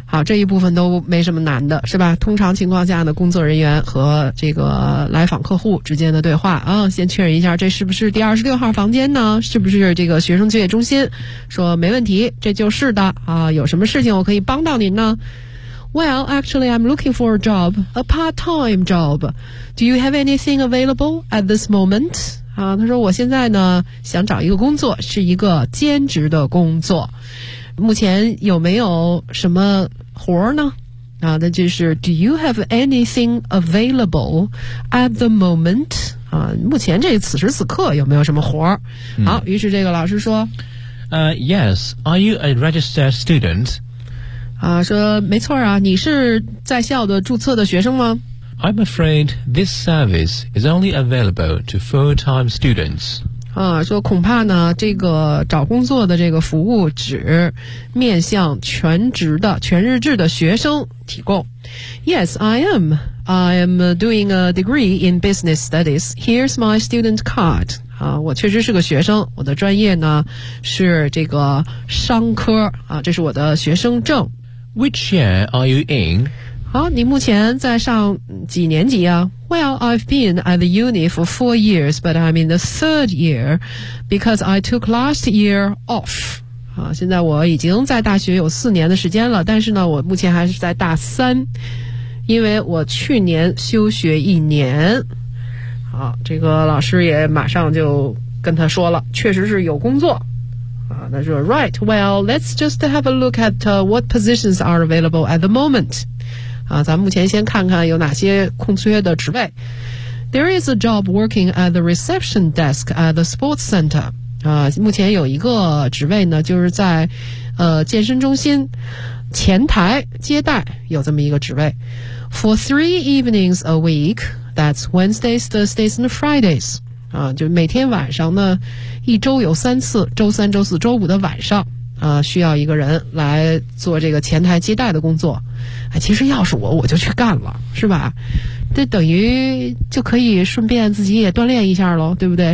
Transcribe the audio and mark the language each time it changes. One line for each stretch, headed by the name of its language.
Chinese: 好，这一部分都没什么难的，是吧？通常情况下呢，工作人员和这个来访客户之间的对话啊，先确认一下，这是不是第26号房间呢？是不是这个学生就业中心？说没问题，这就是的啊。有什么事情我可以帮到您呢？
English: Well, actually, I'm looking for a job, a part-time job. Do you have anything available at this moment?
Chinese: 啊，他说我现在呢想找一个工作，是一个兼职的工作。目前有没有什么活呢？啊，那就是
English: Do you have anything available at the moment?
Chinese: 啊，目前这此时此刻有没有什么活？好，于是这个老师说
English: ，Yes, are you a registered student?
Chinese: 啊，说没错啊，你是在校的注册的学生吗
English: ？I'm afraid this service is only available to full-time students.
Chinese: 啊，说恐怕呢，这个找工作的这个服务只面向全职的、全日制的学生提供。
English: Yes, I am. I am doing a degree in business studies. Here's my student card.
Chinese: 啊，我确实是个学生，我的专业呢是这个商科啊，这是我的学生证。
English: Which year are you in?
Chinese: 好，你目前在上几年级啊？
English: Well, I've been at the uni for 4 years, but I'm in the third year because I took last year off.
Chinese: 好，现在我已经在大学有4年的时间了，但是呢，我目前还是在大三，因为我去年休学一年。好，这个老师也马上就跟他说了，确实是有工作。那说
English: Right, well, let's just have a look at what positions are available at the moment.
Chinese: 咱目前先看看有哪些空缺的职位。
English: There is a job working at the reception desk at the sports center.
Chinese: 目前有一个职位呢，就是在健身中心前台接待，有这么一个职位。
English: For 3 evenings a week, that's Wednesdays, Thursdays, and Fridays.
Chinese: 就每天晚上呢，一周有3次，周三、周四、周五的晚上，需要一个人来做这个前台接待的工作。哎，其实要是我就去干了，是吧？这等于就可以顺便自己也锻炼一下喽，对不对？